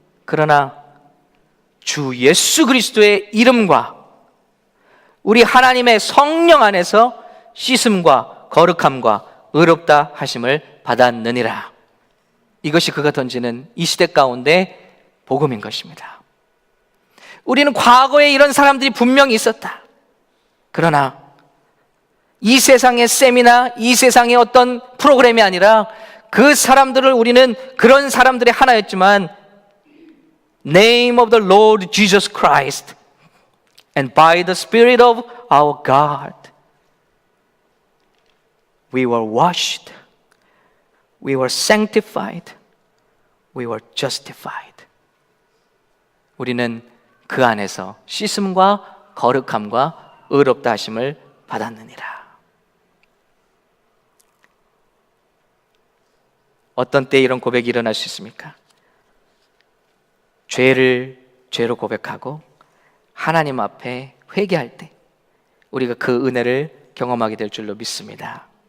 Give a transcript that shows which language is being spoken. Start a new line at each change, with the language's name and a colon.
Korean: 그러나 주 예수 그리스도의 이름과 우리 하나님의 성령 안에서 씻음과 거룩함과 의롭다 하심을 받았느니라. 이것이 그가 던지는 이 시대 가운데 복음인 것입니다. 우리는 과거에 이런 사람들이 분명히 있었다. 그러나 이 세상의 셈이나 이 세상의 어떤 프로그램이 아니라 그 사람들을 우리는 그런 사람들의 하나였지만
English: Name of the Lord Jesus Christ and by the Spirit of our God we were washed, we were sanctified, we were justified.
Korean: 우리는 그 안에서 씻음과 거룩함과 의롭다 하심을 받았느니라. 어떤 때 이런 고백이 일어날 수 있습니까? 죄를 죄로 고백하고 하나님 앞에 회개할 때 우리가 그 은혜를 경험하게 될 줄로 믿습니다.